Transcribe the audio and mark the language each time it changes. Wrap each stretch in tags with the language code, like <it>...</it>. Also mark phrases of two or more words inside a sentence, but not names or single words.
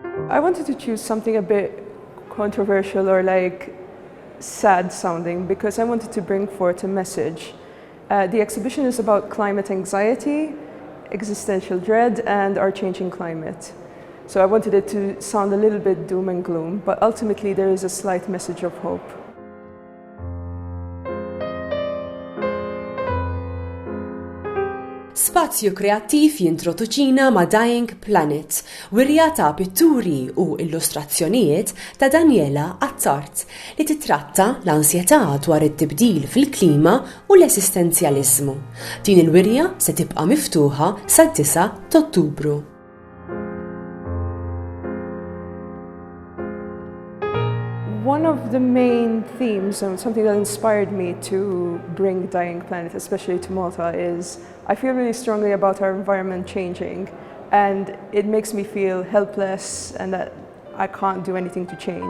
<en>I wanted to choose something a bit controversial or like sad sounding because I wanted to bring forth a message. The exhibition is about climate anxiety, existential dread, and our changing climate. So I wanted it to sound a little bit doom and gloom, but ultimately there is a slight message of hope.</en> <mt>Spazju Kreattiv jintroduċina ma' Dying Planet, wirja ta' pitturi u illustrazzjonijiet ta' Daniela Attard li titratta l-ansejtà dwar it-tibdil fil-klima u l-eżistenzjaliżmu. Din il-wirja se tibqa' miftuħa sad-9 ta' Ottubru.</mt> <en>One of the main themes and something that inspired me to bring Dying Planet, especially to Malta, is I feel really strongly about our environment changing, and it makes me feel helpless and that I can't do anything to change.</en>